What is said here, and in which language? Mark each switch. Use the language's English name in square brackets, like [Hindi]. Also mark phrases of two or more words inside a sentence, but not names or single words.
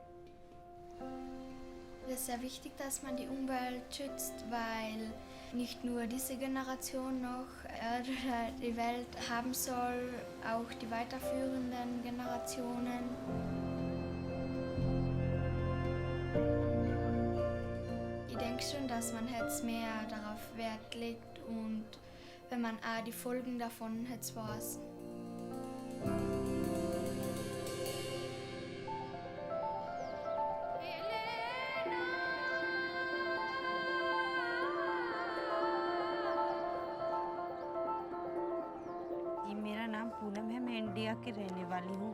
[German] Es ist sehr wichtig, dass man die Umwelt schützt, weil nicht nur diese Generation noch die Welt haben soll, auch die weiterführenden Generationen. Ich denke schon, dass man jetzt mehr darauf Wert legt und wenn man auch die Folgen davon jetzt weiß. [Hindi] मेरा नाम पूनम है, मैं इंडिया की रहने वाली हूँ।